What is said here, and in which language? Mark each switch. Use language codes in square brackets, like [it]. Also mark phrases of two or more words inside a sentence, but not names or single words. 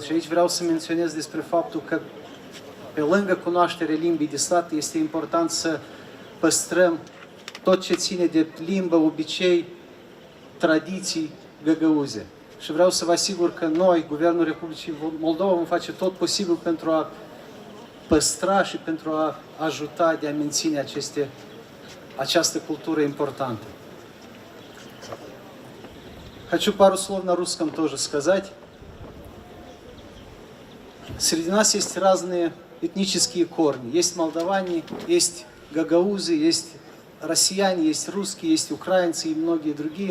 [ro] Și aici vreau să menționez despre faptul că pe lângă cunoașterea limbii de stat este important să păstrăm tot ce ține de limbă, obicei, tradiții găgăuze. Și vreau să vă asigur că noi, Guvernul Republicii Moldova, vom face tot posibil pentru a păstra și pentru a ajuta de a menține această культуру importantă. [ru] Хочу пару слов на русском тоже сказать. Среди нас есть разные этнические корни. Есть молдаване, есть гагаузы, есть россияне, есть русские, есть украинцы и многие другие.